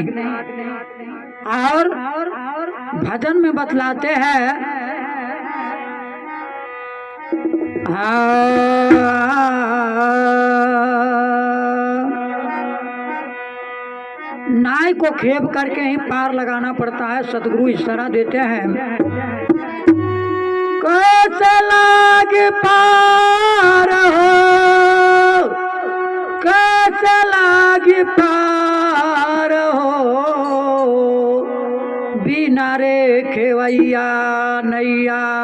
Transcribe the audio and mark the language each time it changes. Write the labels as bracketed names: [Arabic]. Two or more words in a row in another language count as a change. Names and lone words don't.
[Hindi] और भजन में बतलाते हैं नाई को खेप करके ही पार लगाना पड़ता है। सतगुरु इशारा देते हैं कैसे लागे पार हो, कैसे लागे पार हो, बिना रे खेवैया नैया।